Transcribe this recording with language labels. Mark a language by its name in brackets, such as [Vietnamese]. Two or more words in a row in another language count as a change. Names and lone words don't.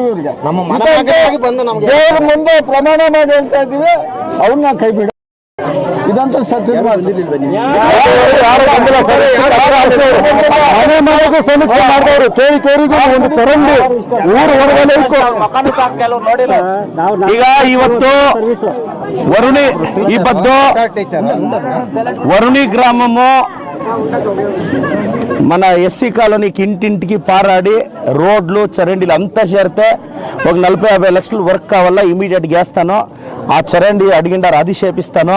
[Kannada] ಇವ್ರಿಗೆ ದೇವ್ರ ಮುಂದೆ ಪ್ರಮಾಣ ಮಾಡಿ ಹೇಳ್ತಾ ಇದ್ದೀವಿ, ಅವ್ರನ್ನ ಕೈ ಬಿಡ. ಇದಂತೂ ಸತ್ಯ. ಮನೆ ಮನೆಗೂ ಸಮೀಕ್ಷೆ ಮಾಡಿದವರು ಕೇರಿಗೂ ಒಂದು ಚರಂಡಿ ಊರು ಹೊರಗಡೆ ಇತ್ತು. ಈಗ ಇವತ್ತು [Telugu] వరుణి గ్రామము మన ఎస్సీ కాలనీకి ఇంటింటికి పారాడి రోడ్లు చరండీలు అంతా చేరితే ఒక 40-50 లక్షలు వర్క్ కావాలా, ఇమీడియట్గా వేస్తాను. ఆ చరండి అడిగిండారు, అది చేపిస్తాను.